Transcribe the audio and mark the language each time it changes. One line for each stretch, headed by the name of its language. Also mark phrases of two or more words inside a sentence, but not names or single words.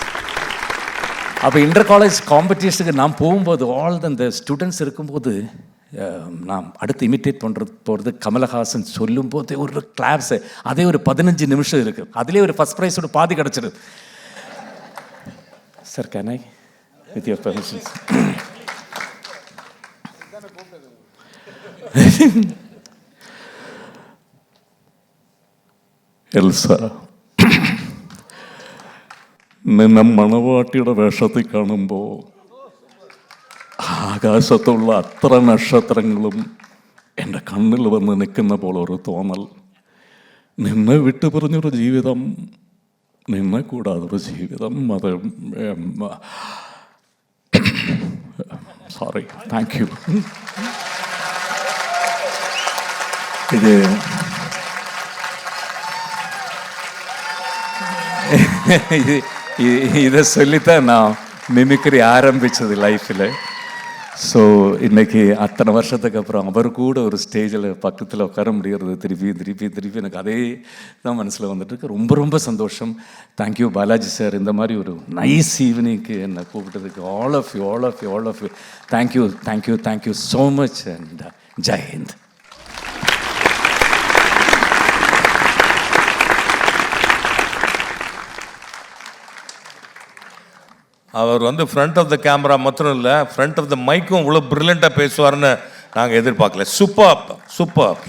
Tamil: அப்போ
English: inter college
Tamil: காம்படிஷனுக்கு நான் போகும்போது அந்த ஸ்டூடெண்ட்ஸ் இருக்கும்போது நான் அடுத்து இமிட்டேட் போகிறது கமலஹாசன் சொல்லும்போது ஒரு கிளாப்ஸு அதே ஒரு 15 நிமிஷம் இருக்குது. அதிலே ஒரு
English: first prize
Tamil: பாதி கிடச்சிடு.
English: sir can I with your permissions?
Malayalam: എൽസ, നിന്നെ മണവാട്ടിയുടെ വേഷത്തിൽ കാണുമ്പോൾ ആകാശത്തുള്ള അത്ര നക്ഷത്രങ്ങളും എൻ്റെ കണ്ണിൽ വന്ന് നിൽക്കുന്ന പോലെ ഒരു തോന്നൽ. നിന്നെ വിട്ടു പറഞ്ഞൊരു ജീവിതം, നിന്നെ കൂടാതൊരു ജീവിതം, അത്
English: sorry, thank you.
Tamil: இதை சொல்லித்தான் நான் மிமிக்ரி ஆரம்பித்தது லைஃப்பில். ஸோ இன்றைக்கி அத்தனை வருஷத்துக்கு அப்புறம் அவர் கூட ஒரு ஸ்டேஜில் பக்கத்தில் உட்கார முடிகிறது திருப்பி எனக்கு அதே தான் மனசில் வந்துட்டுருக்கு. ரொம்ப சந்தோஷம். தேங்க்யூ பாலாஜி சார், இந்த மாதிரி ஒரு
English: nice evening
Tamil: என்னை கூப்பிட்டதுக்கு.
English: all of you thank you so much and
Hindi: जय हिंद.
Tamil: அவர் வந்து
English: front of the camera
Tamil: மாத்திரம் இல்லை,
English: front of the mic
Tamil: இவ்வளோ ப்ரில்லியண்ட்டாக பேசுவார்னு நாங்கள் எதிர்பார்க்கல.